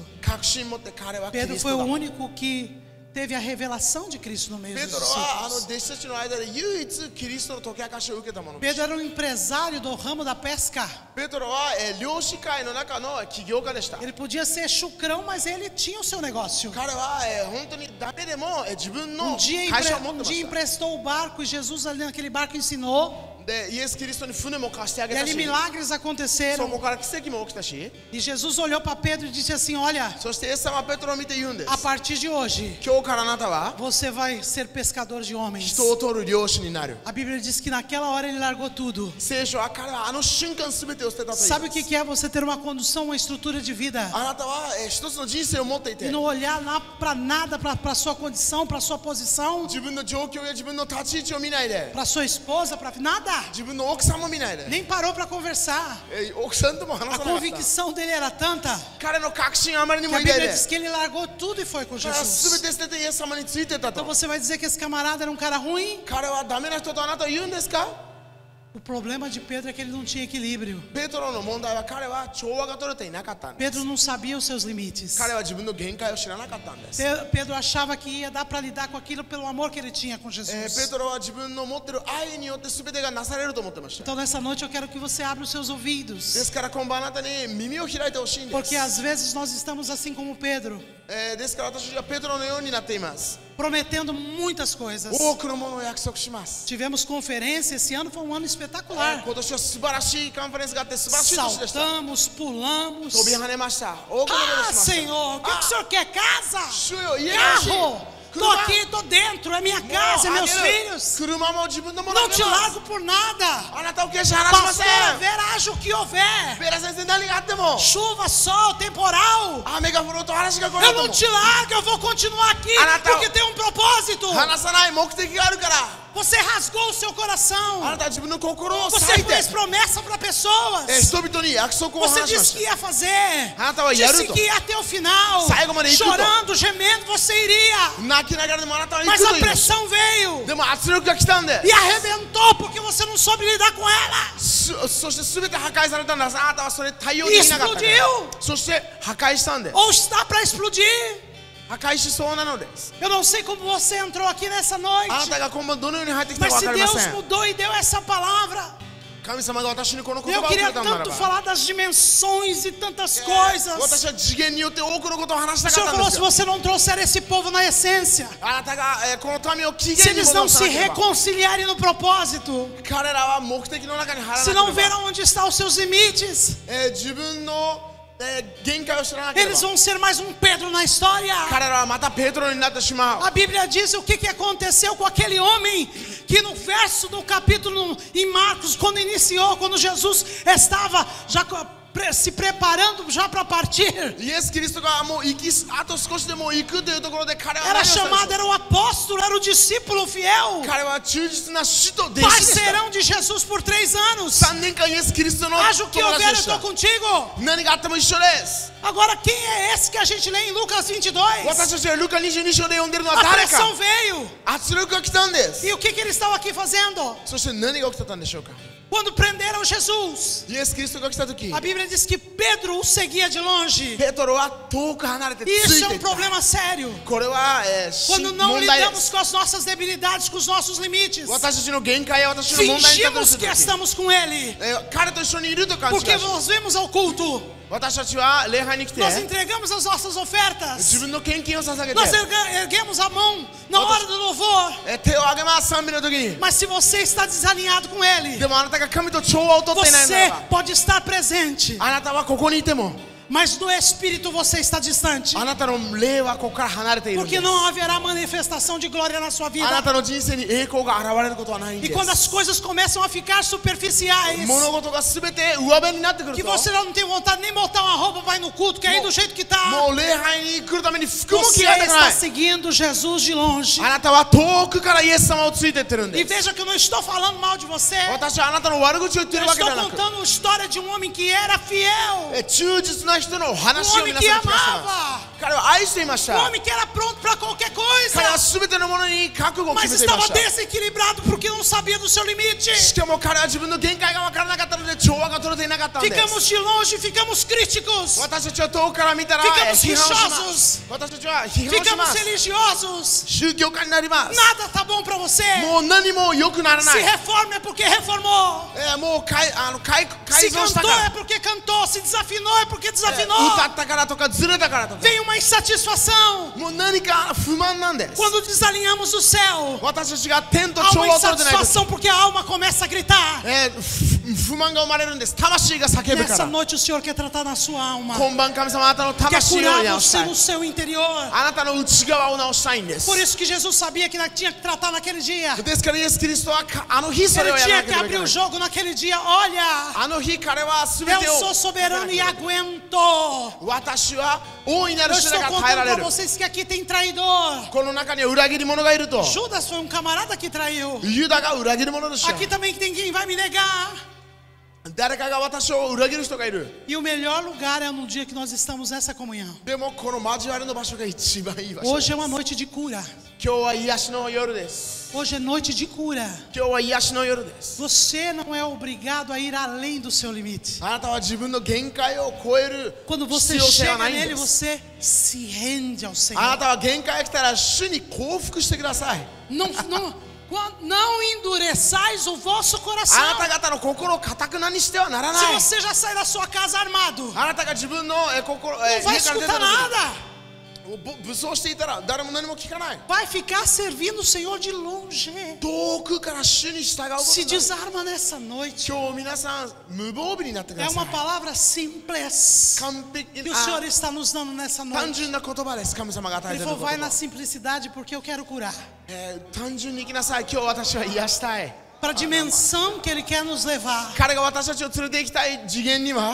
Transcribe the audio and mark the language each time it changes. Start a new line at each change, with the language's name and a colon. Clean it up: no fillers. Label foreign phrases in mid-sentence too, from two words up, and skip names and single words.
Japanese: 確信持って彼はキリ
Portuguese: Pedro
Japanese: ス
Portuguese: foi
Japanese: ト
Portuguese: o
Japanese: だ。
Portuguese: único que teve a revelação de Cristo no meio
Japanese: ペ
Portuguese: dos
Japanese: トロは
Portuguese: discípulos.
Japanese: 弟子たちの間で唯一キリストの解き明かしを受けた者。
Portuguese: Pedro era um empresário do ramo da pesca.
Japanese: ペトロは漁師会の中の起業家でした。
Portuguese: Ele podia ser chucrão, mas ele tinha o seu negócio.
Japanese: 彼は本当にダメでも自分の
Portuguese: Um dia,
Japanese: 会社を持ってま
Portuguese: um dia
Japanese: した。
Portuguese: emprestou o barco e Jesus ali naquele barco ensinou.
Japanese: でイエス・キリストに船も貸してあ
Portuguese: E
Japanese: げた
Portuguese: ali
Japanese: し、
Portuguese: milagres
Japanese: そ
Portuguese: aconteceram.
Japanese: こから奇跡も起きたし、
Portuguese: E Jesus olhou para Pedro e disse assim: Olha,
Japanese: そしてイエス様はペトロを見て言うんです。
Portuguese: a partir de hoje
Japanese: 今日からあなたは
Portuguese: você vai ser pescador de homens.
Japanese: 人を取る漁師になる。
Portuguese: A Bíblia diz que naquela hora ele largou tudo.
Japanese: 聖書は彼はあの瞬間全てを捨てたと言い
Portuguese: Sabe
Japanese: ま
Portuguese: o que
Japanese: す。
Portuguese: que é você ter uma condução, uma estrutura de vida?
Japanese: あなたは一つの人生を持ってい
Portuguese: E
Japanese: て、
Portuguese: não olhar lá para nada, para sua condição, para sua posição,
Japanese: 自分の状況や自分の立ち位置を見ないで、
Portuguese: para sua esposa, para nada.
Japanese: 自分の奥さんも見ないで、
Portuguese: Nem parou para conversar.
Japanese: 奥さんとも話
Portuguese: A
Japanese: さなかった。
Portuguese: convicção dele era tanta
Japanese: 彼の確信あまりに
Portuguese: que
Japanese: も
Portuguese: a
Japanese: 偉大
Portuguese: Bíblia
Japanese: で、
Portuguese: diz que ele largou tudo e foi com
Japanese: 彼は
Portuguese: Jesus.
Japanese: 全て捨ててイエス様についていったと
Portuguese: Então。você vai dizer que esse camarada era um cara ruim?
Japanese: 彼はダメな人とあなたは言うんですか？
Portuguese: O problema de Pedro é que ele não tinha equilíbrio.
Japanese: ペトロの問題は彼は調和が取れていなかったんです。
Portuguese: Pedro não sabia os seus limites.
Japanese: 彼は自分の限界を知らなかったんです。
Portuguese: Pedro achava que ia dar para lidar com aquilo pelo amor que ele tinha com
Japanese: ペ
Portuguese: Jesus.
Japanese: トロは自分の持っている愛によって全てがなされると思ってました。
Portuguese: Então nessa noite eu quero que você abra os seus
Japanese: で
Portuguese: ouvidos.
Japanese: すから今晩あなたに耳を開いてほしいんです。
Portuguese: Porque às vezes nós estamos assim como Pedro,
Japanese: ですから私はペトロのようになっています。
Portuguese: prometendo muitas coisas.
Japanese: 多くのものを約束します。
Portuguese: Tivemos conferência, esse ano foi um ano espetacular.
Japanese: 今年は素晴らしいカンファレンスがあって素晴らしい年でした。
Portuguese: Saltamos, pulamos.
Japanese: 飛び跳ねました。多くのことを
Portuguese: Ah,
Japanese: しました
Portuguese: Senhor, o que o Senhor quer? Casa?
Japanese: 主よ、家が欲しい。
Portuguese: Carro? Tô aqui, tô dentro, é minha casa, é
Japanese: もう
Portuguese: meus
Japanese: あげる
Portuguese: filhos.
Japanese: 車も自分のものをあ
Portuguese: Não
Japanese: げ
Portuguese: te
Japanese: ます。
Portuguese: largo por nada.
Japanese: あなたを決して離しませ
Portuguese: Pastora
Japanese: ん。
Portuguese: Vera, haja o que houver.
Japanese: ベラ先生何があっても
Portuguese: Chuva, sol, temporal.
Japanese: 雨が降ろうと嵐が来ろ
Portuguese: Eu
Japanese: うと
Portuguese: não
Japanese: も
Portuguese: te largo, eu vou continuar aqui
Japanese: Anata-
Portuguese: porque tem um propósito.
Japanese: 離さない目的があるから
Portuguese: Você rasgou o seu
Japanese: あ
Portuguese: coração.
Japanese: なたは自分の心を裂
Portuguese: Você
Japanese: いて
Portuguese: fez promessa para pessoas.
Japanese: 人々に約束を
Portuguese: Você
Japanese: 話しま
Portuguese: disse
Japanese: し
Portuguese: que ia fazer. Anata vai Disse
Japanese: yaru
Portuguese: que ia até o final. Saigo, mano, e tudo. Chorando, gemendo, você iria.
Japanese: た泣きながらでもあなたは行
Portuguese: Mas
Japanese: くと
Portuguese: a
Japanese: 言いました
Portuguese: pressão veio
Japanese: でも圧力が来たんで
Portuguese: e arrebentou porque você não soube lidar com ela.
Japanese: そして全て破壊されたんですあなたはそれ対応できなかったから
Portuguese: Explodiu.
Japanese: そして破壊したんで
Portuguese: Ou está para explodir.
Japanese: 破壊しそうなのです
Portuguese: Eu não sei como você entrou aqui nessa
Japanese: あな
Portuguese: noite.
Japanese: たが今晩どのように入ってきた
Portuguese: Mas
Japanese: か分
Portuguese: se
Japanese: かりま
Portuguese: Deus
Japanese: せん
Portuguese: mudou e deu essa palavra,
Japanese: 神様が私にこの言
Portuguese: eu
Japanese: 葉をく
Portuguese: queria
Japanese: れたなら
Portuguese: tanto
Japanese: ば
Portuguese: falar das dimensões e tantas coisas.
Japanese: 私は次元によって多くのことを話し
Portuguese: O
Japanese: たか
Portuguese: Senhor
Japanese: ったん
Portuguese: falou:
Japanese: です
Portuguese: se
Japanese: よ
Portuguese: você não trouxer esse povo na essência,
Japanese: あなたがこの民を起
Portuguese: se
Japanese: 源に
Portuguese: eles
Japanese: 戻
Portuguese: não
Japanese: さな
Portuguese: se
Japanese: ければ
Portuguese: reconciliarem no propósito,
Japanese: 彼らは目的の中に入ら
Portuguese: se
Japanese: な
Portuguese: não
Japanese: ければ
Portuguese: verão onde estão os seus limites,
Japanese: 自分の限界を知らなければ
Portuguese: eles vão ser mais um Pedro na história.
Japanese: 彼らはまたペトロになってしまう
Portuguese: A Bíblia diz o que aconteceu com aquele homem que no verso do capítulo em Marcos, quando iniciou, quando Jesus estava já se preparando já para partir,
Japanese: イエス・キリストがもうあと少しでもう行くというところで彼は
Portuguese: era
Japanese: 何をしたでしょう
Portuguese: chamado, era o apóstolo, era o discípulo fiel,
Japanese: 彼は忠実な使徒弟子でした
Portuguese: parceirão de Jesus por 3 anos.
Japanese: 3 年間イエス・キリストの
Portuguese: Haja o que
Japanese: 友達
Portuguese: houver,
Japanese: で
Portuguese: eu
Japanese: した
Portuguese: estou contigo.
Japanese: 何があっても一緒です
Portuguese: Agora, quem é esse que a gente lê em Lucas 22?
Japanese: 私たちはルカ22章で読んでるのは
Portuguese: A
Japanese: 誰か
Portuguese: pressão veio.
Japanese: 圧力が来たんです
Portuguese: E o que eles estavam aqui fazendo?
Japanese: そして何が起きてたんでしょうか
Portuguese: Quando prenderam Jesus,
Japanese: イエス・キリストが来た時
Portuguese: a Bíblia diz que Pedro o seguia de longe.
Japanese: ペトロは遠く離れてつ
Portuguese: E isso
Japanese: い
Portuguese: é
Japanese: てい
Portuguese: um
Japanese: った
Portuguese: problema sério.
Japanese: これは、
Portuguese: Quando não
Japanese: 問題で
Portuguese: lidamos
Japanese: す
Portuguese: com as nossas debilidades, com os nossos limites,
Japanese: 私たちの限界や私の問題に立た
Portuguese: fingimos
Japanese: せ
Portuguese: que
Japanese: る時
Portuguese: estamos com Ele.
Japanese: 彼と一緒にいると感じ
Portuguese: Porque
Japanese: がします
Portuguese: nós vemos ao culto,
Japanese: 私たちは礼拝に来て
Portuguese: nós entregamos as nossas
Japanese: 自
Portuguese: ofertas,
Japanese: 分の献金を捧げて
Portuguese: nós erguemos a mão na hora do louvor.
Japanese: 手を挙げます賛美の時に
Portuguese: Mas se você está desalinhado com Ele,
Japanese: でもあなたが神と調和をとっていないなら
Portuguese: você
Japanese: ば
Portuguese: pode estar presente,
Japanese: あなたはここにいても
Portuguese: mas do Espírito você está distante.
Japanese: あなたの霊はここから離れているんで
Portuguese: Porque
Japanese: す
Portuguese: não haverá manifestação de glória na sua
Japanese: あな
Portuguese: vida.
Japanese: たの人生に栄光が現れることはないん
Portuguese: E
Japanese: で
Portuguese: quando
Japanese: す
Portuguese: as coisas começam a ficar superficiais,
Japanese: 物事が全て上辺になってくる
Portuguese: que
Japanese: と
Portuguese: você não tem vontade nem botar uma roupa para ir no culto, quer ir do jeito que tá,
Japanese: もう礼拝に来るために服も着
Portuguese: você
Japanese: 替えたくな
Portuguese: está
Japanese: い
Portuguese: seguindo Jesus de longe.
Japanese: あなたは遠くからイエス様をついていってるん
Portuguese: E
Japanese: です
Portuguese: veja que eu não estou falando mal de você.
Japanese: 私はあなたの悪口を言ってい
Portuguese: Eu
Japanese: るわけで
Portuguese: estou
Japanese: はなく
Portuguese: contando a história de um homem que era fiel,
Japanese: 忠実な人のお
Portuguese: um
Japanese: 話を
Portuguese: homem
Japanese: 皆
Portuguese: que
Japanese: さんに聞かせてます
Portuguese: amava.
Japanese: 彼は愛していまし
Portuguese: Um
Japanese: た
Portuguese: homem que era pronto para qualquer coisa,
Japanese: 彼は全てのものに覚悟を
Portuguese: mas
Japanese: 決めていま
Portuguese: estava
Japanese: した
Portuguese: desequilibrado porque não sabia do seu limite.
Japanese: しかも彼は自分の限界が分からなかったので調和が取れていなかったんです
Portuguese: Ficamos de longe, ficamos críticos,
Japanese: 私たちは遠くから見たら
Portuguese: Ficamos
Japanese: 批判をしま
Portuguese: rixosos.
Japanese: す私たちは批判をしま
Portuguese: ficamos
Japanese: す
Portuguese: religiosos.
Japanese: 宗教家になります
Portuguese: Nada tá bom para você.
Japanese: もう何も良くならな
Portuguese: Se
Japanese: い
Portuguese: reforma é porque reformou.
Japanese: もう改
Portuguese: Se
Japanese: 造した
Portuguese: cantou
Japanese: か
Portuguese: é porque cantou. Se desafinou é porque
Japanese: ら
Portuguese: desafinou.
Japanese: 歌ったからとかずれたからとか
Portuguese: Vem uma insatisfação
Japanese: もう何か不満なんです
Portuguese: quando desalinhamos o céu.
Japanese: 私たちが天と
Portuguese: Há
Japanese: 調
Portuguese: uma
Japanese: 和を取れてない時
Portuguese: insatisfação porque a alma começa a gritar.
Japanese: 不満が生まれるんです魂が叫ぶか
Portuguese: Nessa
Japanese: ら
Portuguese: noite o Senhor quer tratar na sua alma.
Japanese: 今晩神様あなたの
Portuguese: Quer
Japanese: 魂を
Portuguese: curar
Japanese: 直し
Portuguese: você
Japanese: たい
Portuguese: no seu interior.
Japanese: あなたの内側を直したいんです
Portuguese: Por isso que Jesus sabia que tinha que tratar naquele dia.
Japanese: ですからイエス・キリストはあの日それ
Portuguese: Ele
Japanese: をやら
Portuguese: tinha
Japanese: な
Portuguese: que
Japanese: ければいけ
Portuguese: abrir
Japanese: な
Portuguese: o
Japanese: い
Portuguese: jogo naquele dia. Olha,
Japanese: あの日彼は全
Portuguese: eu
Japanese: て
Portuguese: sou
Japanese: を
Portuguese: soberano e aguento.
Japanese: 私は大いなる
Portuguese: Eu
Japanese: 主
Portuguese: estou
Japanese: が耐えら
Portuguese: contando
Japanese: れ
Portuguese: para
Japanese: る
Portuguese: vocês que aqui tem traidor.
Japanese: この中には裏切り者がいると
Portuguese: Judas foi um camarada que traiu.
Japanese: ユダが裏切り者でした
Portuguese: Aqui também tem quem vai me negar.
Japanese: 誰かが私を裏切る人がいる
Portuguese: E o melhor lugar é no dia que nós estamos nessa comunhão.
Japanese: でもこの交わりの場所が一番いい場所
Portuguese: Hoje é uma noite de cura.
Japanese: 今日は癒しの夜です
Portuguese: Hoje é noite de cura.
Japanese: 今日は癒しの夜です
Portuguese: Você não é obrigado a ir além do seu limite.
Japanese: あなたは自分の限界を超える
Portuguese: Quando
Japanese: 必
Portuguese: você
Japanese: 要性は
Portuguese: chega
Japanese: ないん
Portuguese: nele,
Japanese: です
Portuguese: você se rende ao
Japanese: あな
Portuguese: Senhor.
Japanese: たは限界が来たら主に降伏してください
Portuguese: Não endureçais o vosso
Japanese: あ
Portuguese: coração.
Japanese: なた方の心を堅くなにしてはなら
Portuguese: Se
Japanese: ない
Portuguese: você já sai da sua casa armado,
Japanese: あなたが自分の心
Portuguese: não
Japanese: 家
Portuguese: vai
Japanese: から出た
Portuguese: escutar
Japanese: 時に
Portuguese: nada.
Japanese: 武装していたら誰も何も聞かない
Portuguese: Vai ficar servindo o Senhor de longe.
Japanese: 遠くから主に従うこと
Portuguese: Se
Japanese: になる
Portuguese: desarma nessa noite.
Japanese: 今日皆さん無防備になってく
Portuguese: É
Japanese: ださ
Portuguese: uma
Japanese: い
Portuguese: palavra simples
Japanese: 完璧
Portuguese: que o Senhor está nos dando nessa
Japanese: 単
Portuguese: noite.
Japanese: 純な言葉です神様が与え
Portuguese: Ele
Japanese: ている
Portuguese: falou,
Japanese: 言
Portuguese: vai na
Japanese: 葉
Portuguese: simplicidade porque eu quero curar.
Japanese: 単純に生きなさい今日私は癒したい
Portuguese: Para a dimensão que Ele quer nos levar,
Japanese: 彼が私たちを連れて行きたい次元には